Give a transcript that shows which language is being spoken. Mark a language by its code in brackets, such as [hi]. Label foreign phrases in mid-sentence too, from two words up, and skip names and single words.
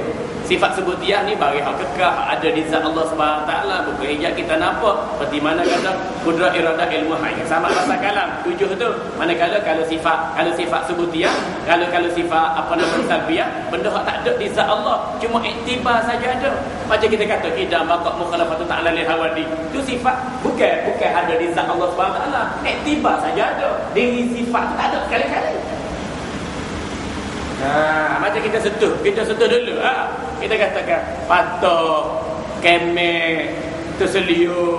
[ms] Sifat subutiyah ni bagi hak kekal, ada di zat Allah [ar] سبحانه تعالى, [ms] bukan ejak kita nampak. Seperti mana kata [ar] قدرة إرادة علم حي. [ms] Sama pasal kalam 7 tu. Manakala kalau sifat subutiyah, kalau sifat apa nama salbiyah, benda hak tak ada di zat Allah, cuma iktibar saja ada. Macam kita kata [ar] قدم بقاء مخالفة تعالى للحوادث. [ms] Tu sifat bukan ada di zat Allah [ar] سبحانه تعالى, [ms] iktibar saja ada. Diri sifat tak ada sekali-kali. Macam kita sentuh dulu. Kita katakan patok, kemek, terseliu.